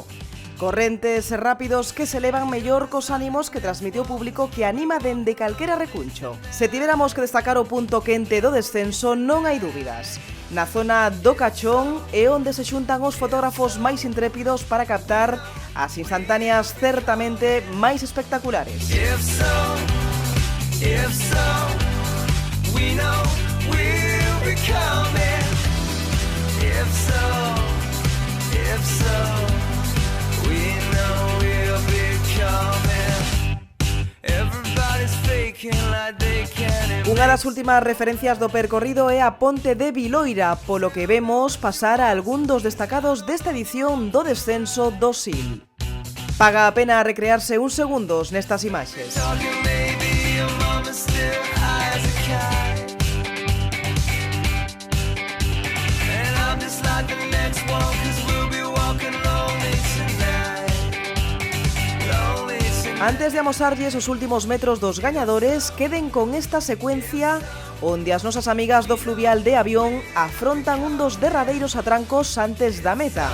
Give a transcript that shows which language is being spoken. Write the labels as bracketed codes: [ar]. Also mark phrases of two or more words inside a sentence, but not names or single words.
[gl] Correntes e rápidos que se elevan mellor cos ánimos que transmite o público que anima dende calquera recuncho. Se tiveramos que destacar o punto quente do descenso, non hai dúbidas. Na zona do Cachón é onde se xuntan os fotógrafos máis intrépidos para captar as instantáneas certamente máis espectaculares. [en] If so, we know we'll be coming. If so, we know we'll be coming. Everybody's faking like they can. [gl] Unha das últimas referencias do percorrido é a Ponte de Viloira, polo que vemos pasar a algún dos destacados desta edición do descenso do SIL. Paga a pena recrearse uns segundos nestas imaxes. Antes de amosarlles os últimos metros dos gañadores, queden con esta secuencia onde as nosas amigas do fluvial de Avión afrontan un dos derradeiros atrancos antes da meta.